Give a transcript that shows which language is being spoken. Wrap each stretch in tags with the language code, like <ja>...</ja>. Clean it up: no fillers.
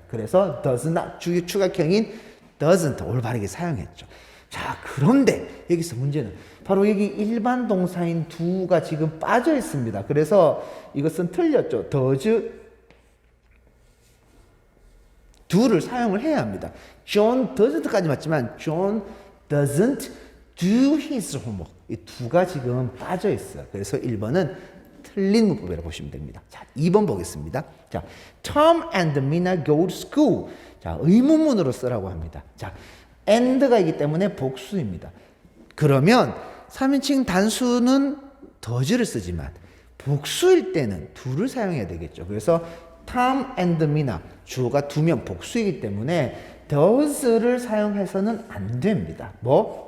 <ko>그래서 does not 주의 추가형인 doesn't 올바르게 사용했죠. 자, 그런데 여기서 문제는 바로 여기 일반 동사인 do가 지금 빠져 있습니다. 그래서 이것은 틀렸죠. do를 사용을 해야 합니다. John doesn't까지 맞지만</ko> <en>John doesn't do his homework.</en> <ko>이 do가 지금 빠져 있어요. 그래서 1번은 틀린 문법이라고 보시면 됩니다. 자, 2번 보겠습니다.</ko> <en>자, Tom and Mina go to school.</en> <ko>자, 의문문으로 쓰라고 합니다. 자, and가 있기 때문에 복수입니다. 그러면 3인칭 단수는 does를 쓰지만 복수일 때는 do를 사용해야 되겠죠. 그래서 Tom and Mina 주어가 2명 복수이기 때문에 does를 사용해서는 안 됩니다. 뭐?</ko>